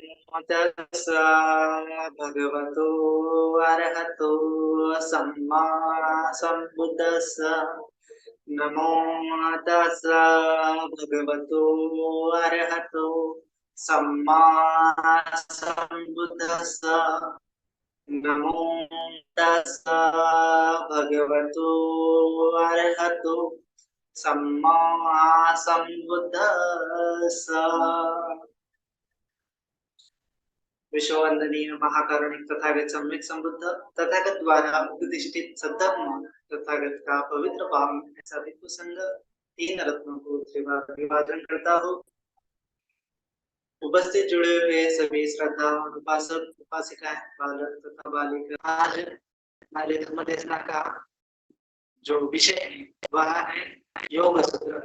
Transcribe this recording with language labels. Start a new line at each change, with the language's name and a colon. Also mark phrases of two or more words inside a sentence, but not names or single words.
Pali: तस्स भगवतो अरहतो सम्मा सम्बुद्दस्स नमो तस्स भगवतो अरहतो सम्मा सम्बुद्दस्स नमो तस्स भगवतो अरहतो सम्मा सम्बुद्दस्स।
Hindi: विश्ववंदनीय महाकारुणिक तथागत सम्यक संबुद्ध तथागत द्वारा उपदिष्टित सद्धर्म तथागत का पवित्र भाव सभी कुसंग तीन रत्नों को विभाजन करता हो। उपस्थित जुड़े हुए सभी श्रद्धा उपासक उपासिकाएं बालक तथा बालिका, आज हमारे धर्म देशना का जो विषय है वह है योग सूत्र।